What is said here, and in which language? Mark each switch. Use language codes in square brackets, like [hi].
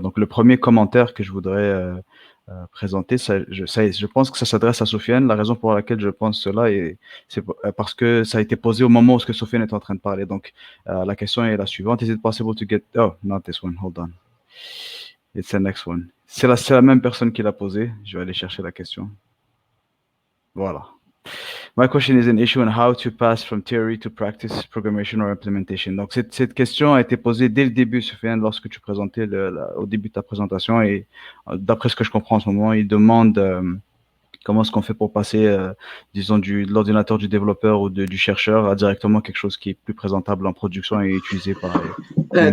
[fr] Donc, le premier commentaire que je voudrais présenter, je pense que ça s'adresse à Sofiane. La raison pour laquelle je pense cela, c'est parce que ça a été posé au moment où Sofiane est en train de parler. Donc, la question est la suivante. [en] Is it possible to get... Oh, not this one. Hold on. It's the next one. [fr] C'est la même personne qui l'a posé. Je vais aller chercher la question. Voilà. [en] My question is an issue on how to pass from theory to practice, programmation or implementation. [fr] Donc, cette question a été posée dès le début, Sofiane, lorsque tu présentais au début de ta présentation. Et d'après ce que je comprends en ce moment, il demande comment est-ce qu'on fait pour passer, disons, de l'ordinateur du développeur ou du chercheur à directement quelque chose qui est plus présentable en production et utilisé par les